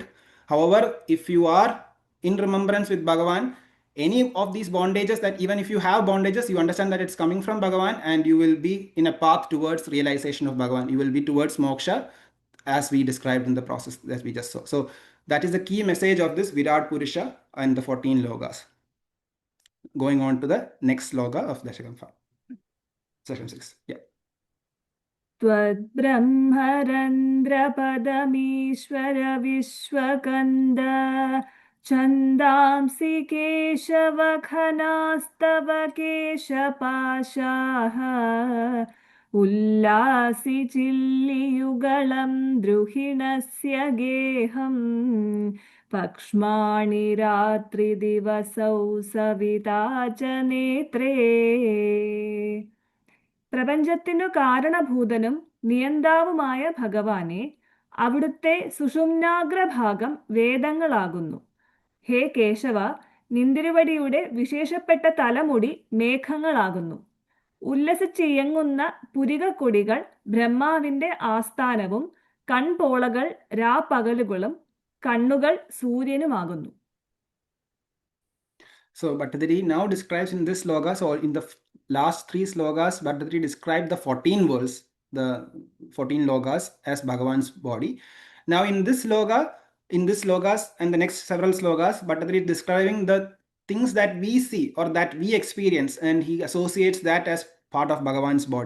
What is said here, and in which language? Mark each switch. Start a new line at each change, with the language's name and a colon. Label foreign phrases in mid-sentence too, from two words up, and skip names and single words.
English: However, if you are in remembrance with Bhagavan, any of these bondages, that even if you have bondages, you understand that it's coming from Bhagavan, and you will be in a path towards realization of Bhagavan. You will be towards moksha, as we described in the process that we just saw. So that is the key message of this Virat Purusha and the 14 logas. Going on to the next sloka of Dashakam 5. Section 6. Yeah.
Sanskrit: त्वद्ब्रह्मरन्ध्रपदमीश्वर विश्वकन्द छन्दांसि केशवघनास्तव केशपाशाः उल्लासि चिल्लियुगलं द्रुहिणस्य गेहम् पक्ष्माणि रात्रिदिवसौ सविता च नेत्रे
Malayalam: പ്രപഞ്ചത്തിനു കാരണഭൂതനും നിയന്താവുമായ ഭഗവാനെ, അവിടുത്തെ സുഷുമ്നാഗ്രഭാഗം വേദങ്ങളാകുന്നു. ഹേ കേശവ, നിന്തിരുവടിയുടെ വിശേഷപ്പെട്ട തലമുടി മേഘങ്ങളാകുന്നു. ഉല്ലസിച്ചിയങ്ങുന്ന പുരികക്കൊടികൾ ബ്രഹ്മാവിന്റെ ആസ്ഥാനവും കൺപോളകൾ രാപ്പകലുകളും കണ്ണുകൾ സൂര്യനുമാകുന്നു.
English: So Bhattathiri now describes in this sloka, so in the last 3 slokas, Bhattathiri described the 14 worlds, the 14 logas as Bhagavan's body. Now in this slokas and the next several slokas, Bhattathiri is describing the things that we see or that we experience, and he associates that as part of Bhagavan's body.